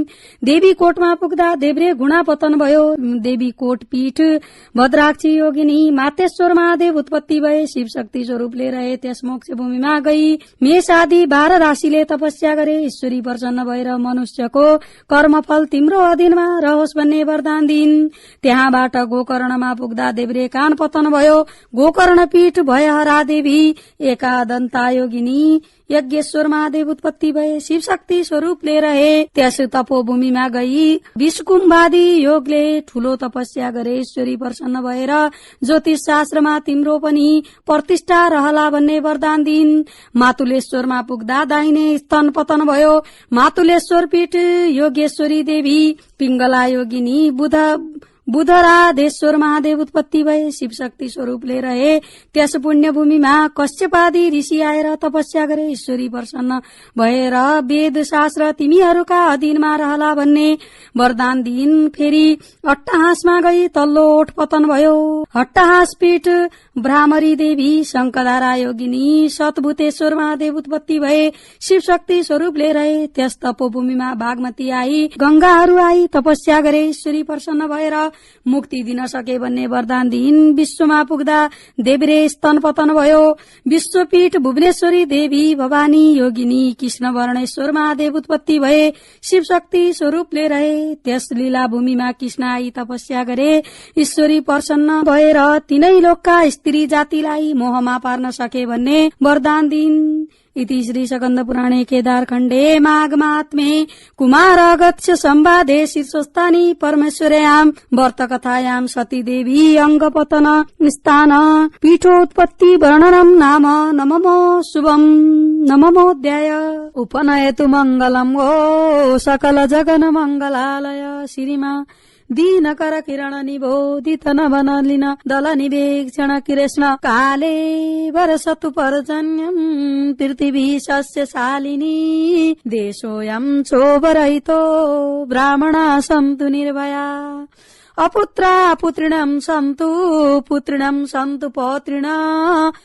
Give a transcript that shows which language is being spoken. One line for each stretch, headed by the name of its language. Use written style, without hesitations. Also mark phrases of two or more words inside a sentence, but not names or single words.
Nepali: देवी कोटमा पुग्दा देब्रे गुणा पतन भयो। देवी कोट पीठ भद्राक्षी योगिनी मातेश्वर महादेव उत्पत्ति भए शिवशक्ति स्वरूपले रहे। त्यस मोक्ष भूमिमा गई मेष आदि 12 राशिले तपस्या गरे। ईश्वरी प्रसन्न भएर मनुष्यको कर्मफल तिम्रो अधीनमा रहोस् भन्ने वरदान दिइन्। त्यहाँबाट गोकर्णमा पुग्दा देब्रे कान पतन भयो। गोकर्ण पीठ भयहरा देवी एकादन्ता योगिनी यज्ञेश्वर महादेव उत्पत्ति भए शिवशक्ति स्वरूपले रहे। त्यस तपोभूमिमा गई विषकुम्भादी योगले ठूलो तपस्या गरे। ईश्वरी प्रसन्न भएर ज्योतिष शास्त्रमा तिम्रो पनि प्रतिष्ठा रहला भन्ने वरदान दिइन्। मातुलेश्वरमा पुग्दा दाहिने स्तन पतन भयो। मातुलेश्वर पीठ योगेश्वरी देवी पिंगला योगिनी बुधराधेश्वर महादेव उत्पत्ति भए शिवशक्ति स्वरूपले रहे। त्यस पुण्य भूमिमा कश्यपादी ऋषि आएर तपस्या गरे। ईश्वरी प्रसन्न भएर वेद शास्त्र तिमीहरूका अधीनमा रहला भन्ने वरदान दिइन्। फेरि अट्टहासमा गई तल्लो ओठ पतन भयो। अट्टहास पीठ भ्रामरी देवी शंकधारा योगिनी सतभूतेश्वर महादेव उत्पत्ति भए शिवशक्ति स्वरूपले रहे। त्यस तपोभूमिमा बागमती आई गंगाहरू आई तपस्या गरे। ईश्वरी प्रसन्न भएर मुक्ति दिन सके भन्ने वरदान दिइन्। विश्वमा पुग्दा देब्रे स्तन पतन भयो। विश्वपीठ भुवनेश्वरी देवी भवानी योगिनी कृष्ण वर्णेश्वर महादेव उत्पत्ति भए शिवशक्ति स्वरूपले रहे। त्यस लीला भूमिमा कृष्ण आई तपस्या गरे। ईश्वरी प्रसन्न भएर तीनै लोकका स्त्री जातिलाई मोहमा पार्न सके भन्ने वरदान दिइन्।
Sanskrit: इति श्री स्कंद पुराणे केदार खण्डे माघ महात्म्ये कुमार अगत्य संवादे शीर्षस्थानी परमेश्वर्याम व्रत कथायाम सती देवी अंगपतन स्थान पीठोत्पत्ति वर्णनम नाम नममो शुभम नममोऽध्याय उपनयतु मंगलम गो सकल जगन मंगलालय श्रीमा दीनकर किरण निबोधित नवनलिन दल निवेक्षण कृष्ण काले वरसतु पर्जन्यम् पृथिवी सस्यशालिनी देशोऽयं क्षोभरहितो ब्राह्मणा सन्तु निर्भया अपुत्रा पुत्रिणं सन्तु पुत्रिणं सन्तु पौत्रिणा